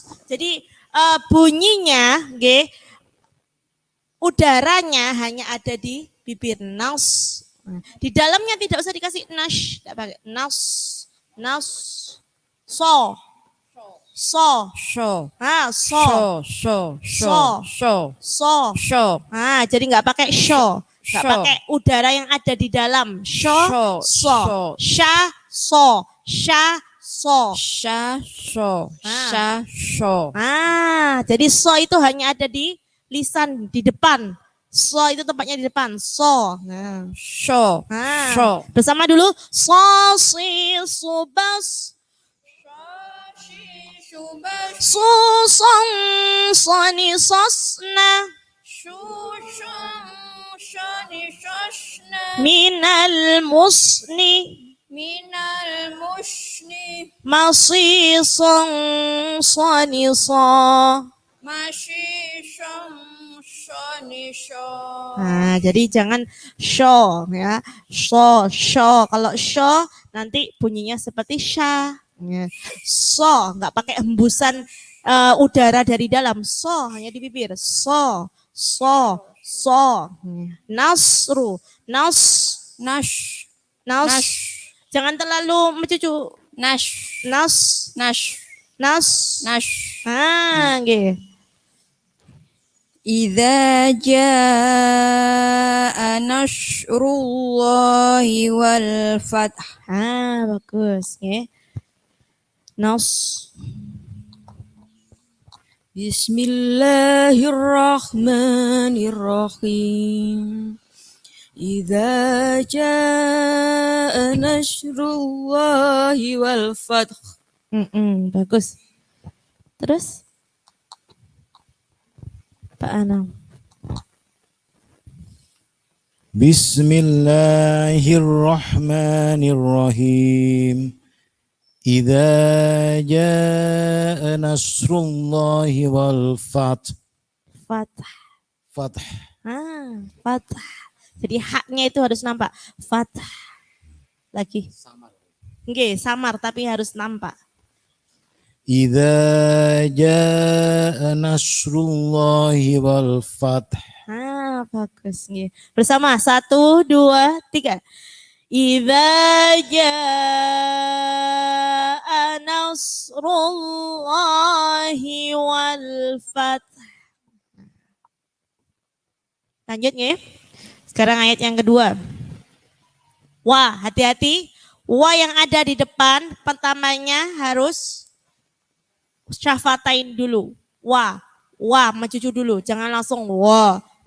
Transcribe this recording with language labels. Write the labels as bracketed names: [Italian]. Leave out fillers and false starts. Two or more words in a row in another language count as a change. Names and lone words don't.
[Indonesian] Jadi bunyinya, nggih, udaranya hanya ada di bibir. Nas. Nah, di dalamnya tidak usah dikasih nash. Tidak pakai nas. Nas. So. So. Sho. Ah, so. Sho. So. Sho. So. Sho. Ah, jadi nggak pakai sho. Nggak Sho. pakai udara yang ada di dalam. Sho. Sho. So. Sha. So. Sha. So. Sha. Sho. Ah. Sha. Sho. Ah, jadi so itu hanya ada di lisan di depan. So itu tempatnya di depan. So. Nah. Sho. Ah. Sho. Bersama dulu. So, si, subas. Susong, soni, sosna. Minal musni. Minal mushni Masisong, soni, so. Mashisham shanisha. Nah, jadi jangan sho ya. Sho. Kalau sho nanti bunyinya seperti sha. Ya. So, nggak pakai hembusan udara dari dalam. So, hanya di bibir. So. Nasru. Nas. Nash. Nas. Jangan terlalu mencucu. Nash. Nas. Nash. Nas. Nash. Ah, nggih. [Arabic] إذا جاء نصر الله والفتح. [Indonesian] Ah, bagus, nggih. Nas. [Arabic] بسم الله الرحمن الرحيم. إذا جاء نصر الله والفتح. [Indonesian] Bagus. Terus Pak Anam. [Arabic] بسم الله الرحمن الرحيم. إذا جاء نصر الله والفتح. Fathah. Fath. Ah, fathah. [Indonesian] Jadi haknya itu harus nampak. Fathah. Lagi. Nggih, samar tapi harus nampak. [Arabic] إذا جاء نصر الله والفتح. [Indonesian] Ah, bagus nggih. Bersama 1 2 3. [Arabic] إذا جاء نصر الله والفتح. [Indonesian] Lanjut nggih. Sekarang ayat yang kedua. Wah, hati-hati. Wah yang ada di depan pertamanya harus syafatain dulu. Wah, mencucu dulu. Jangan langsung wah.